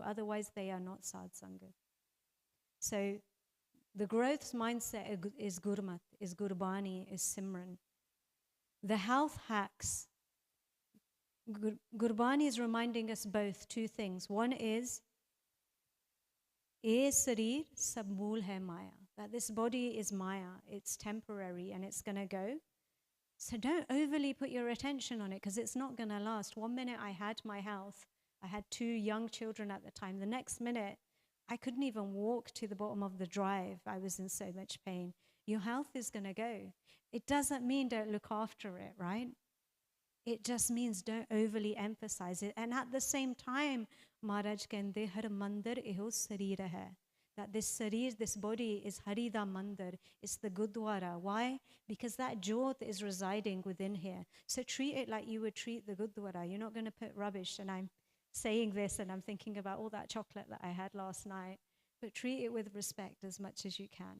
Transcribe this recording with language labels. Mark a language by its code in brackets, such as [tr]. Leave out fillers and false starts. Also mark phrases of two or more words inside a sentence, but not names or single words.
[en] Otherwise, they are not [pa] ਸਾਧ ਸੰਗਤ. [en] So the growth mindset is Gurmat, is Gurbani, is Simran. The health hacks, Gurbani is reminding us both two things. One is, [pa] "ਏ ਸਰੀਰ ਸਭ ਮੂਲ ਹੈ ਮਾਇਆ," [en] that this body is maya, it's temporary and it's going to go. So don't overly put your attention on it, because it's not going to last. One minute I had my health, I had 2 young children at the time. The next minute, I couldn't even walk to the bottom of the drive. I was in so much pain. Your health is going to go. It doesn't mean don't look after it, right? It just means don't overly emphasize it. And at the same time, [pa] ਮਹਾਰਾਜ ਕਹਿੰਦੇ ਹਰਿ ਮੰਦਰ ਏਹੋ ਸਰੀਰ ਹੈ. [en] That this sarir, this body is [pa] ਹਰਿ ਦਾ ਮੰਦਰ, [en] it's the Gurdwara. Why? Because that jyot is residing within here. So treat it like you would treat the Gurdwara. You're not going to put rubbish, and I'm saying this and I'm thinking about all that chocolate that I had last night, but treat it with respect as much as you can.